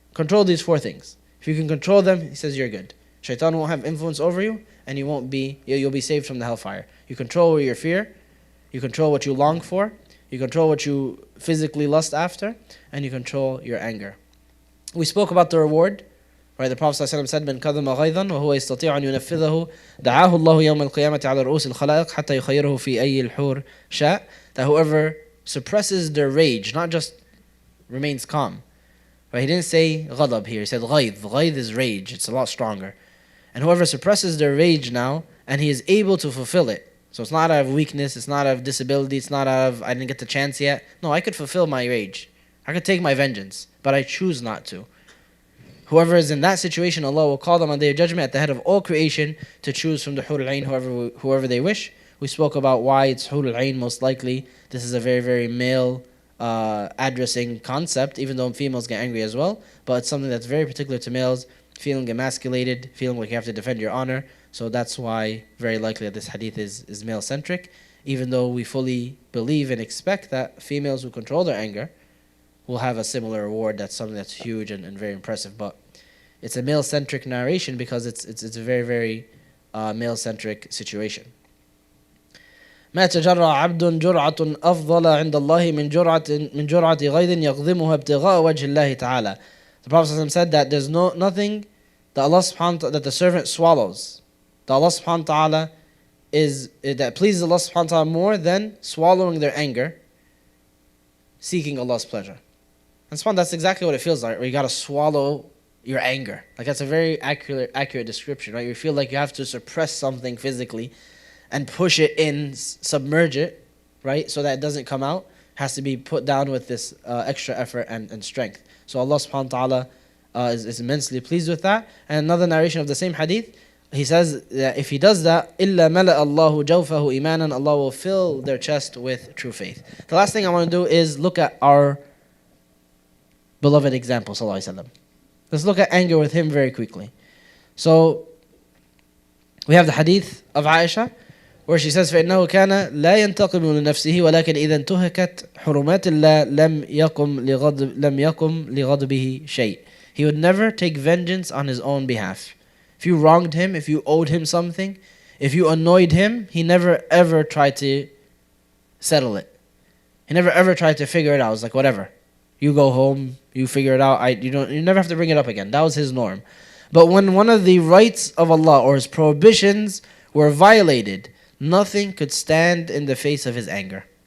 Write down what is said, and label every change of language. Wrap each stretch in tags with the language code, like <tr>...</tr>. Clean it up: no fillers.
<en>Control these 4 things. If you can control them, he says you're good. Shaitan won't have influence over you, and you'll be saved from the hellfire. You control your fear, you control what you long for, you control what you physically lust after, and you control your anger. We spoke about the reward, right? The Prophet ﷺ said,</en> <ar>"من كظم غيظا وهو يستطيع أن ينفذه دعاه الله يوم القيامة على رؤوس الخلائق حتى يخيره في أي الحور شاء."</ar> <en>That whoever suppresses their rage, not just remains calm. Right? He didn't say غضب here, he said غيظ. غيظ is rage, it's a lot stronger. And whoever suppresses their rage now, and he is able to fulfill it. So it's not out of weakness, it's not out of disability, it's not out of, I didn't get the chance yet. No, I could fulfill my rage. I could take my vengeance, but I choose not to. Whoever is in that situation, Allah will call them on the Day of Judgment at the head of all creation to choose from the Hur al-Ain whoever they wish. We spoke about why it's Hur al-Ain most likely. This is a very, very male addressing concept, even though females get angry as well. But it's something that's very particular to males, feeling emasculated, feeling like you have to defend your honor. So that's why very likely that this hadith is male-centric, even though we fully believe and expect that females who control their anger will have a similar reward. That's something that's huge and very impressive. But it's a male-centric narration because it's a very, very male-centric situation.</en> <ar>ما تجرع عبد جرعة أفضل عند الله من جرعة غيظ يغضمها ابتغاء وجه الله تعالى.</ar> <en>The Prophet ﷺ said that there's nothing that Allah subhanahu wa ta'ala, that the servant swallows, that Allah subhanahu wa ta'ala that pleases Allah subhanahu wa ta'ala more than swallowing their anger, seeking Allah's pleasure. And subhanAllah, that's exactly what it feels like, where you gotta swallow your anger. Like that's a very accurate description, right? You feel like you have to suppress something physically and push it in, submerge it, right? So that it doesn't come out. It has to be put down with this extra effort and strength. So Allah subhanahu wa ta'ala is immensely pleased with that. And another narration of the same hadith, he says that if he does that,</en> <ar>إِلَّا مَلَأَ اللَّهُ جَوْفَهُ إِيمَانًا,</ar> <en>Allah will fill their chest with true faith. The last thing I want to do is look at our beloved example, sallallahu alaihi wasallam. Let's look at anger with him very quickly. So, we have the hadith of Aisha, where she says,</en> <ar>فَإِنَّهُ كَانَ لَا يَنْتَقِمُ لِنَفْسِهِ وَلَكِنْ إِذَا انْتُهِكَتْ حُرُمَاتِ اللَّهِ لَمْ يَقُمْ لِغَضْبِهِ شَيْءٍ.</ar> <en>He would never take vengeance on his own behalf. If you wronged him, if you owed him something, if you annoyed him, he never ever tried to settle it. He never ever tried to figure it out. It's like, whatever. You go home, you figure it out. You never have to bring it up again. That was his norm. But when one of the rights of Allah or his prohibitions were violated, nothing could stand in the face of his anger.</en>